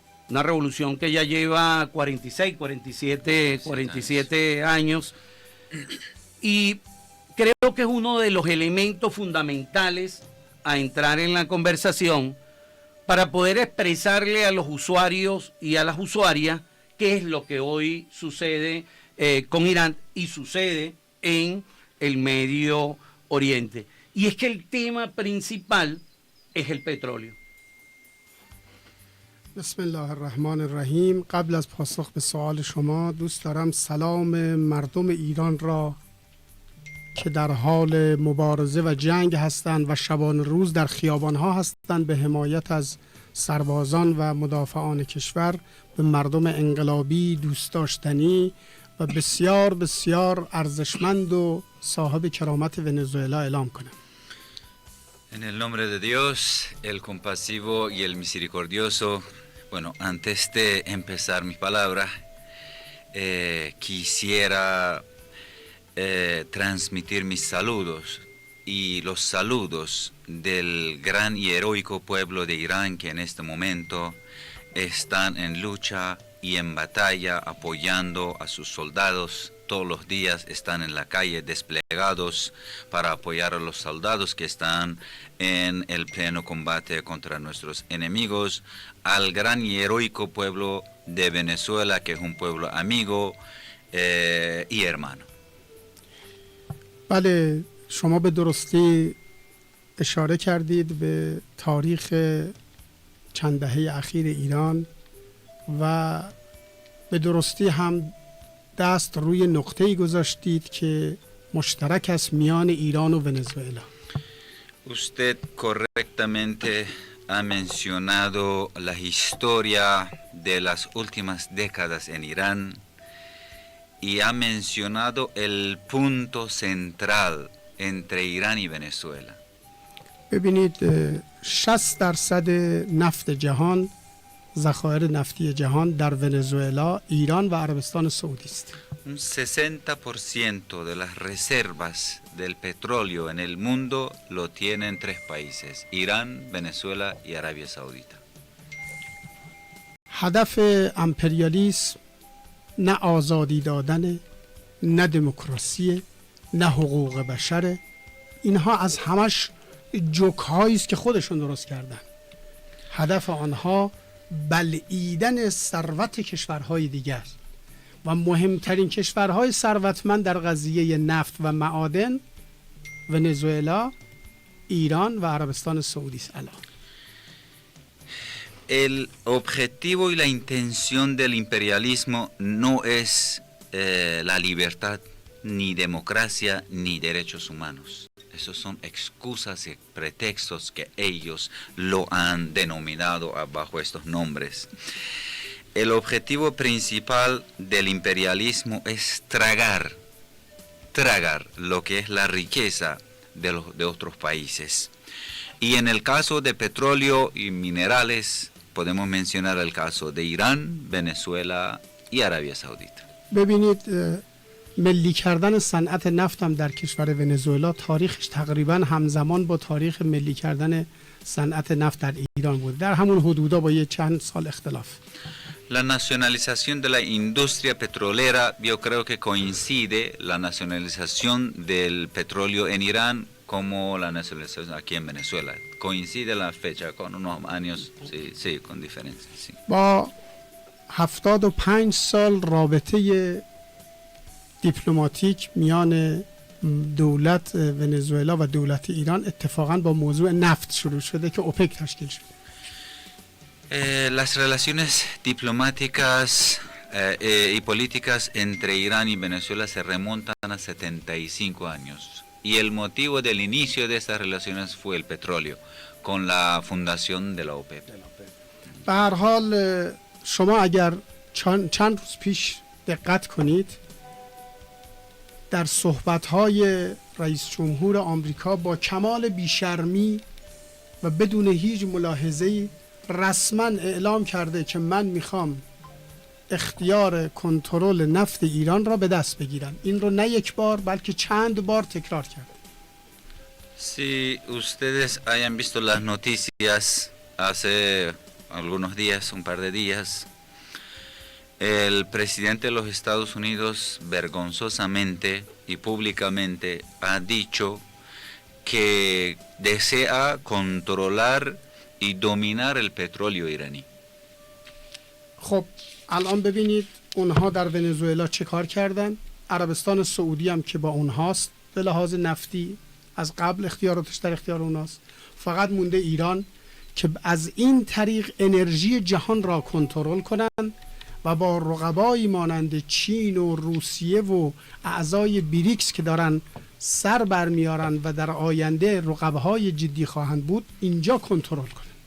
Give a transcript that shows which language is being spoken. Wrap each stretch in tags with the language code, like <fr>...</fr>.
<es>Una revolución que ya lleva 47 años, y creo que es uno de los elementos fundamentales a entrar en la conversación para poder expresarle a los usuarios y a las usuarias qué es lo que hoy sucede con Irán y sucede en el Medio Oriente. Y es que el tema principal es el petróleo.</es> <fa>بسم الله الرحمن الرحیم. قبل از پاسخ به سوال شما دوست دارم سلام مردم ایران را که در حال مبارزه و جنگ هستند و شبان روز در خیابانها هستند به حمایت از سربازان و مدافعان کشور، به مردم انقلابی دوست داشتنی و بسیار بسیار ارزشمند و صاحب کرامت ونزوئلا اعلام کنم.</fa> <es>En el nombre de Dios, el compasivo y el misericordioso. Bueno, antes de empezar mis palabras, quisiera transmitir mis saludos y los saludos del gran y heroico pueblo de Irán, que en este momento están en lucha y en batalla apoyando a sus soldados. Todos los días están en la calle desplegados para apoyar a los soldados que están en el pleno combate contra nuestros enemigos, al gran y heroico pueblo de Venezuela, que es un pueblo amigo y hermano.</es> <fa>بله، شما به درستی اشاره کردید به تاریخ چند دهه اخیر ایران و به درستی هم دست روی نقطه‌ای گذاشتید که مشترک است میان ایران و ونزوئلا.</fa> <es>Usted correctamente ha mencionado la historia de las últimas décadas en Irán y ha mencionado el punto central entre Irán y Venezuela.</es> <fa>ببینید 60% نفت جهان، ذخایر نفتی جهان در ونزوئلا، ایران و عربستان سعودی است.</fa> <es>Un 60% de las reservas del petróleo en el mundo lo tienen tres países: Irán, Venezuela y Arabia Saudita.</es> <fa>هدف امپریالیسم نه آزادی دادن، نه دموکراسی، نه حقوق بشره. اینها از همش جوک‌هایی است که خودشون درست کردن. هدف آنها بلعیدن ثروت کشورهای دیگر و مهمترین کشورهای ثروتمند در قضیه نفت و معادن ونزوئلا، ایران و عربستان سعودی است. الان</fa> <es>El objetivo y la intención del imperialismo no es la libertad, ni democracia, ni derechos humanos. Esos son excusas y pretextos que ellos lo han denominado bajo estos nombres. El objetivo principal del imperialismo es tragar lo que es la riqueza de otros países. Y en el caso de petróleo y minerales, podemos mencionar el caso de Irán, Venezuela y Arabia Saudita.</es> <fa>ببینید ملی کردن صنعت نفت هم در کشور ونزوئلا تاریخش تقریبا همزمان با تاریخ ملی کردن صنعت نفت در ایران بود، در همون حدودا با یه چند سال اختلاف.</fa> <es>La nacionalización de la industria petrolera, yo creo que coincide la nacionalización del petróleo en Irán como la nacionalización aquí en Venezuela. Coincide la fecha con unos años, sí, con diferencia. Sí.</es> <fa>با 75 سال رابطه دیپلماتیک میان دولت ونزوئلا و دولت ایران اتفاقا با موضوع نفت شروع شده که اوپک تشکیل شد.</fa> <es>Las relaciones diplomáticas y políticas entre Irán y Venezuela se remontan a 75 años. Y el motivo del inicio de estas relaciones fue el petróleo, con la fundación de la OPEP.</es> <fa>به هر حال شما اگر چند روز پیش دقت کنید در صحبت‌های رئیس جمهور آمریکا با کمال بیشرمی و بدون هیچ ملاحظه‌ای رسما اعلام کرده که من میخوام اختیار کنترل نفت ایران را به دست بگیرم. این رو نه یک بار بلکه چند بار تکرار کرد.</fa> <es>Si ustedes hayan visto las noticias hace algunos días, un par de días, el presidente de los Estados Unidos vergonzosamente y públicamente ha dicho que desea controlar y dominar el petróleo iraní.</es> <fa>خب الان ببینید اونها در ونزوئلا چه کار کردن. عربستان سعودی هم که با اونهاست به لحاظ نفتی از قبل اختیاراتش در اختیار اونهاست. فقط مونده ایران که از این طریق انرژی جهان را کنترل کنند و با رقبایی مانند چین و روسیه و اعضای بریکس که دارن سر برمیارن و در آینده رقبهای جدی خواهند بود اینجا کنترل کنند.</fa>